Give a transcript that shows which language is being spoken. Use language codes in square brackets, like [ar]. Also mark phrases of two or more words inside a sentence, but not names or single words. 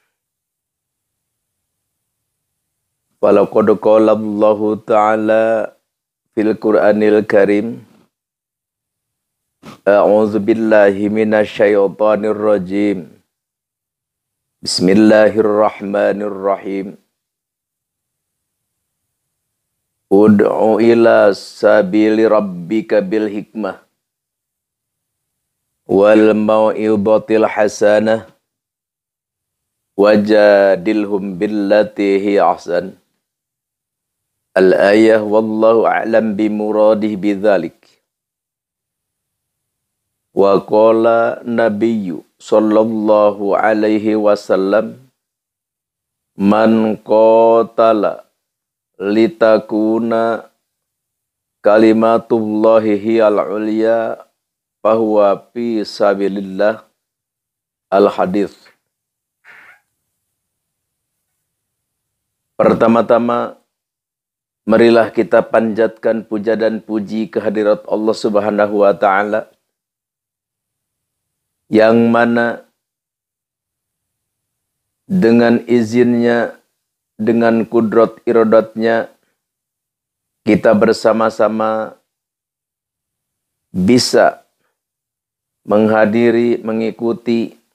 [ar] ولقد قال الله تعالى في القرآن الكريم. أعوذ بالله من الشيطان الرجيم. Bismillahirrahmanirrahim. ادع إلى سبيل ربك بالحكمة والموعظة الحسنة وجادلهم بالتي هي أحسن. الآية والله أعلم بمراده بذلك. وقال النبي صلى الله عليه وسلم من قاتل لتكون كلمة الله هي العليا فهو في سبيل الله. Al-hadits. [id] Pertama-tama, marilah kita panjatkan puja dan puji kehadirat Allah [ar] سبحانه وتعالى, [id] yang mana dengan izinnya, dengan kudrat iradatnya, kita bersama-sama bisa menghadiri, mengikuti